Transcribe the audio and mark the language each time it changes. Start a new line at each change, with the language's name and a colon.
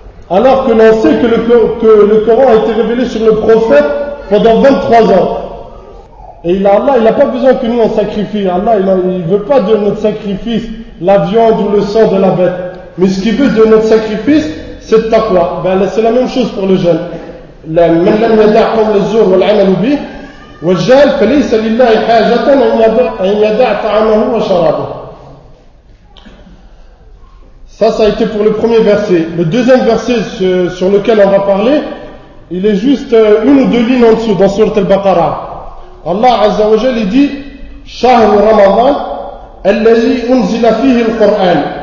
French: alors que l'on sait que le Coran a été révélé sur le prophète pendant 23 ans. Et Allah, il n'a pas besoin que nous on sacrifie. Allah, il ne veut pas de notre sacrifice la viande ou le sang de la bête. Mais ce qu'il veut de notre sacrifice, c'est le taqwa. C'est la même chose pour le jeûne.
Arabic: من لم يدع قول الزور والعمل به والجهل فليس لله حاجة أن يدع طعامه وشرابه.
French: Ça a été pour le premier verset. Le deuxième verset sur lequel on va parler, il est juste une ou deux lignes en dessous dans Surat Al-Baqarah. Allah Azza wa Jalla dit
Arabic: Shahr Ramadan alladhi unzila fihi al-Qur'an.